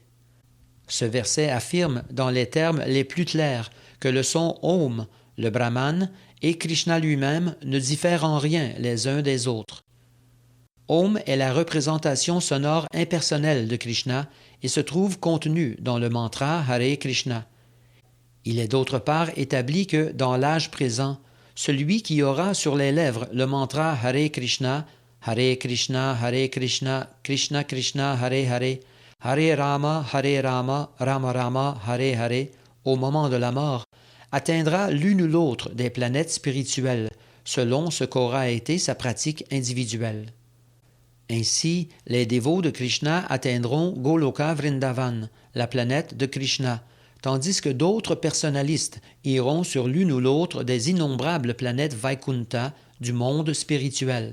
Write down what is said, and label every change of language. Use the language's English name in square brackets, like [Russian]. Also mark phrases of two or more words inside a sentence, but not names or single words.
[French] Ce verset affirme dans les termes les plus clairs que le son Om, le Brahman, et Krishna lui-même ne diffèrent en rien les uns des autres. Om est la représentation sonore impersonnelle de Krishna et se trouve contenu dans le mantra Hare Krishna. Il est d'autre part établi que, dans l'âge présent, celui qui aura sur les lèvres le mantra Hare Krishna, Hare Krishna, Krishna Krishna, Hare Rama, Rama Rama, Hare Hare, au moment de la mort, atteindra l'une ou l'autre des planètes spirituelles, selon ce qu'aura été sa pratique individuelle. Ainsi, les dévots de Krishna atteindront Goloka Vrindavan, la planète de Krishna, tandis que d'autres personnalistes iront sur l'une ou l'autre des innombrables planètes Vaikunta du monde spirituel.